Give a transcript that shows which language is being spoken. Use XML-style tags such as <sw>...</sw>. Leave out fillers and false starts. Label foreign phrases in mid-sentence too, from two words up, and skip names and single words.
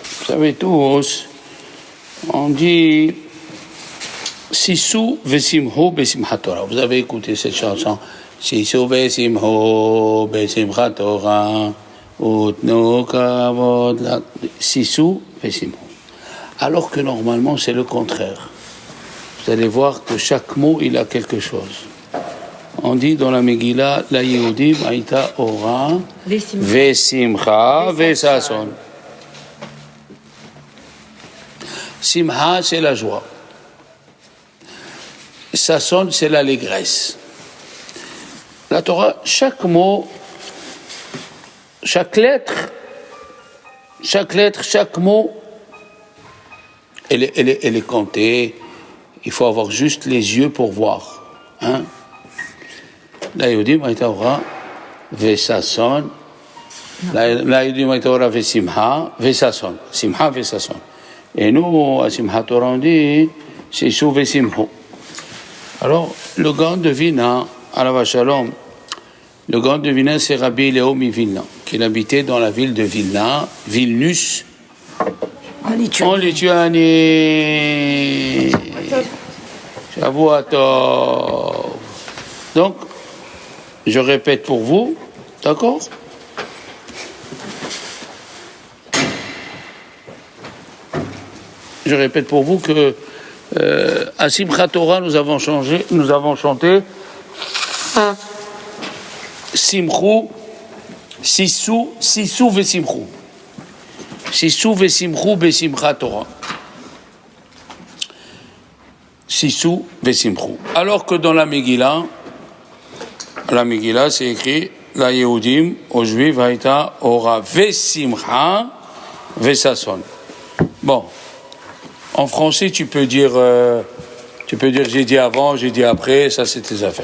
<fr>savez tous, on dit</fr> <he>שישו ושמחו בשמחת תורה.</he> <fr>Vous avez écouté cette chanson.</fr> <he>שישו ושמחו בשמחת תורה. ותנו כבוד. שישו ושמחו.</he> <fr>Alors que normalement c'est le contraire. Vous allez voir que chaque mot il a quelque chose. On dit dans la Megillah,</fr> <he>ליהודים היתה אורה ושמחה וששון.</he> <fr>Simcha, c'est la joie. Sason, c'est l'allégresse. La Torah, chaque mot, chaque lettre, chaque mot, elle est comptée. Il faut avoir juste les yeux pour voir. Hein?</fr> <he>ליהודים היתה אורה וששון. ליהודים היתה אורה ושמחה וששון. שמחה וששון.</he> <fr>Et nous, à Simchat Torah, on dit</fr> <he>שישו ושמחו.</he> <fr>Alors, le grand de Vilna,</fr> <he>עליו השלום,</he> <fr>le grand de Vilna, c'est Rabbi Léo Vilna, qui habitait dans la ville de Vilna, Vilnius, en Lituanie.</fr> <he>שבועות טוב.</he> <fr>Donc, je répète pour vous, d'accord? Je répète pour vous que à Simchat Torah, nous avons chanté</fr> <he>שמחו, שישו ושמחו. שישו ושמחו בשמחת תורה. שישו ושמחו.</he> <fr>Alors que dans la Megillah, c'est écrit</fr> <he>ליהודים,</he> <fr>aux Juifs,</fr> <he>היתה, אורה ושמחה וששון.</he> <fr>Bon. En français, tu peux dire j'ai dit avant, j'ai dit après, ça c'est tes affaires.</fr>